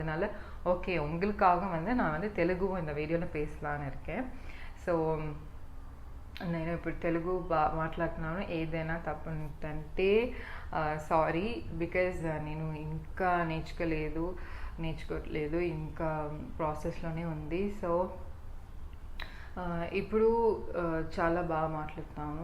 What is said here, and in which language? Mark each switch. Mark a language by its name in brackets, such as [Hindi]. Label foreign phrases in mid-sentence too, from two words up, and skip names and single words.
[Tamil] அதனால் ஓகே உங்களுக்காக வந்து நான் வந்து தெலுங்கு இந்த வீடியோவில் பேசலான்னு இருக்கேன். [Telugu] ஸோ నేను ఇప్పుడు తెలుగు మాట్లాడుతున్నాను. ఏదైనా తప్పుంటే సారీ, బికాజ్ నేను ఇంకా నేర్చుకోవట్లేదు, ఇంకా ప్రాసెస్లోనే ఉంది. సో ఇప్పుడు చాలా బాగా మాట్లాడుతున్నాను.